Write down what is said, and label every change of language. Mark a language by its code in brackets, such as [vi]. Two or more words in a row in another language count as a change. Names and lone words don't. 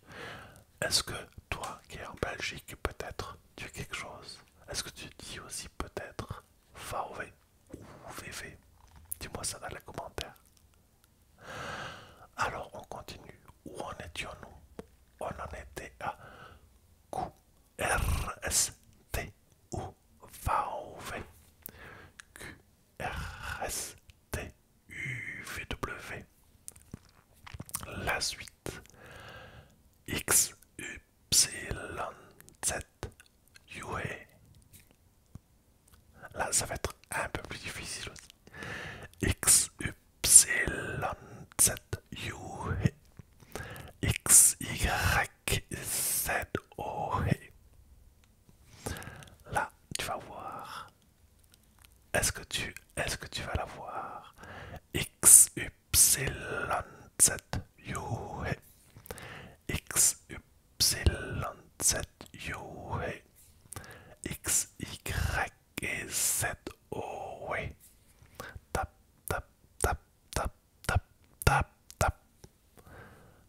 [fr] Est-ce que toi, qui es en Belgique, peut-être, tu as quelque chose? Est-ce que tu dis aussi peut-être VW ou VV? Dis-moi ça dans les commentaires. Alors, on continue. Où en étions-nous? On en était à Q, R, S, T, U, VW. Q, R, S, T, U, V, W. La suite. X, Y, Z, U, E. Là, ça va être un peu plus difficile aussi. X, Y, Z, U, E. X, Y, Z, O, E. Là, tu vas voir. Est-ce que tu vas la voir? X, Y, Z, U, E. X, Y, Z, U, E. X, Y, Z, O, E. Tap, tap, tap, tap, tap, tap, tap.